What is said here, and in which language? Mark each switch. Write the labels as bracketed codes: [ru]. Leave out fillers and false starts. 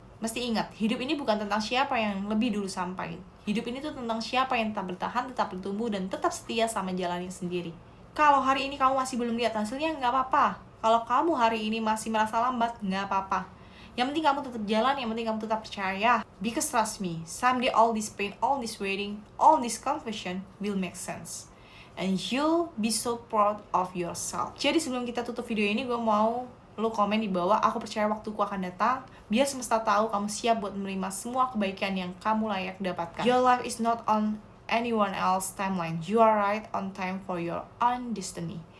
[id] Mesti ingat, hidup ini bukan tentang siapa yang lebih dulu sampai. Hidup ini tuh tentang siapa yang tetap bertahan, tetap bertumbuh, dan tetap setia sama jalannya sendiri. Kalau hari ini kamu masih belum lihat hasilnya, nggak apa-apa. Kalau kamu hari ini masih merasa lambat, nggak apa-apa. Yang penting kamu tetap jalan, yang penting kamu tetap percaya. [en] Because trust me, someday all this pain, all this waiting, all this confusion will make sense. And you'll be so proud of yourself. [id] Jadi sebelum kita tutup video ini, gue mau lo komen di bawah, aku percaya waktuku akan datang, biar semesta tahu kamu siap buat menerima semua kebaikan yang kamu layak dapatkan. [en] Your life is not on anyone else timeline. You are right on time for your own destiny.